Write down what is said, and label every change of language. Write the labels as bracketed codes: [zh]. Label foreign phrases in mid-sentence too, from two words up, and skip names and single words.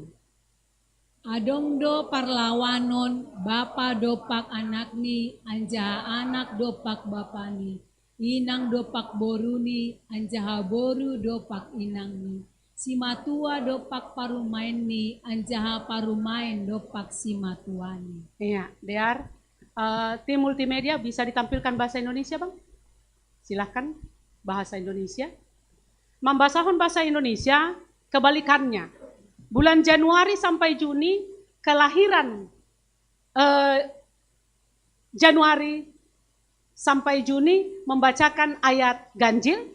[bts] Adong do parlawanon bapa dopak anakni anjaha anak dopak bapani. Inang dopak boruni anjaha boru dopak inangni. Si matua dopak parumainni anjaha parumain dopak si matuani. [id] Iya, Dear. Tim multimedia bisa ditampilkan bahasa Indonesia, Bang? Silahkan bahasa Indonesia. Membahasahon bahasa Indonesia, kebalikannya. Bulan Januari sampai Juni, kelahiran Januari sampai Juni membacakan ayat ganjil.